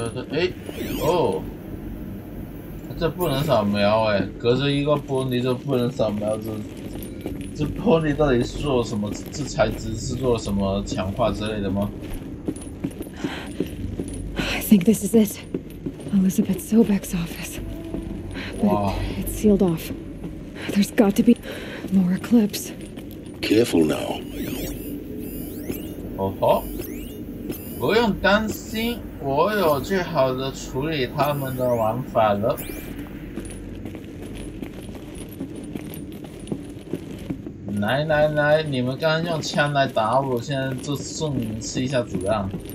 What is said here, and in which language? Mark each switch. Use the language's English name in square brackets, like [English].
[Chinese] 哎，哦，这不能扫描哎，隔着一个玻璃就不能扫描，这玻璃到底是做什么？这材质是做什么强化之类的吗 [English] I think this is it. Elizabeth Sobek's office. But it's sealed off. There's got to be more eclipse. Careful now. [Chinese] 哦吼，不用担心，我有最好的处理他们的玩法了。来，你们刚刚用枪来打我，现在就送你们吃一下子弹。